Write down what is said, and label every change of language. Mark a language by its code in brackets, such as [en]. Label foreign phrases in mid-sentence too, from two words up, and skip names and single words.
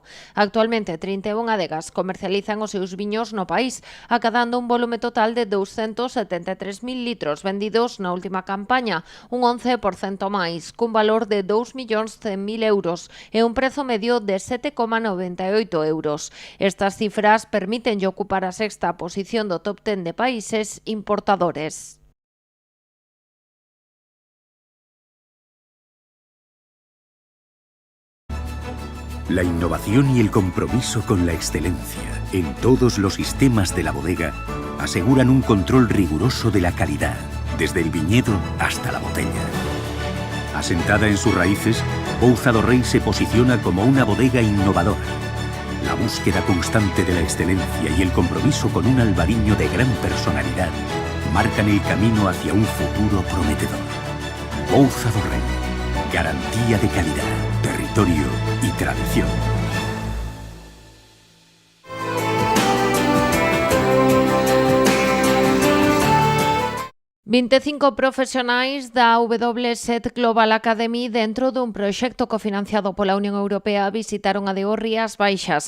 [gl] Actualmente, 31 adegas comercializan os seus viños no país, acadando un volume total de 273.000 litros vendidos na última campaña, un 11% máis, cun valor de 2.100.000 euros e un prezo medio de 7,98 euros. Estas cifras permiten ocupar a sexta posición do top 10 de países importadores. [es] La innovación y el compromiso con la excelencia en todos los sistemas de la bodega aseguran un control riguroso de la calidad, desde el viñedo hasta la botella. Asentada en sus raíces, Bouza do Rei se posiciona como una bodega innovadora. La búsqueda constante de la excelencia y el compromiso con un albariño de gran personalidad marcan el camino hacia un futuro prometedor. Bouza do Rei, garantía de calidad, territorio y tradición. [gl] 25 profesionais da WSET Global Academy dentro dun proxecto cofinanciado pola Unión Europea visitaron a DO Rías Baixas.